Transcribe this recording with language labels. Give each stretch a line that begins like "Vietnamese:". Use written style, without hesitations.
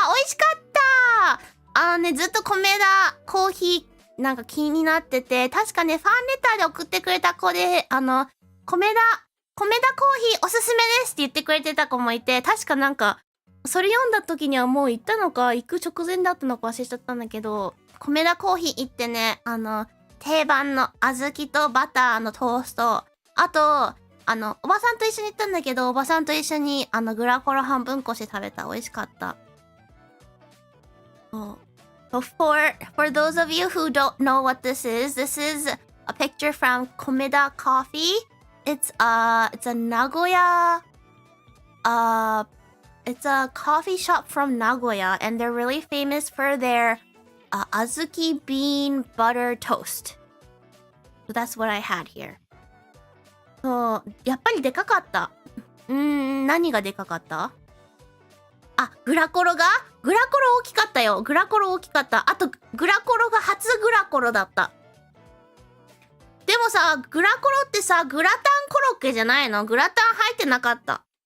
Japanese: 美味しかった。ずっとコメダコーヒーなんか気になってて、確かね、ファンレターで送ってくれた子で、コメダコーヒーおすすめですって言ってくれてた子もいて、確かなんか、それ読んだ時にはもう行ったのか、行く直前だったのか忘れちゃったんだけど、コメダコーヒー行ってね、定番の小豆とバターのトースト、あと、おばさんと一緒に行ったんだけど、おばさんと一緒に、グラコロ半分こして食べた。美味しかった。
English: So for those of you who don't know what this is a picture from Komeda Coffee. It's a Nagoya, it's a coffee shop from Nagoya, and they're really famous for their azuki bean butter toast. So that's what I had here.
Japanese: そう、やっぱりでかかった。何がでかかった？あ、グラコロ大きかったよ。グラコロ大きかった。あと、グラコロが初グラコロだった。でもさ、グラコロってさ、グラタンコロッケじゃないの？グラタン入ってなかった。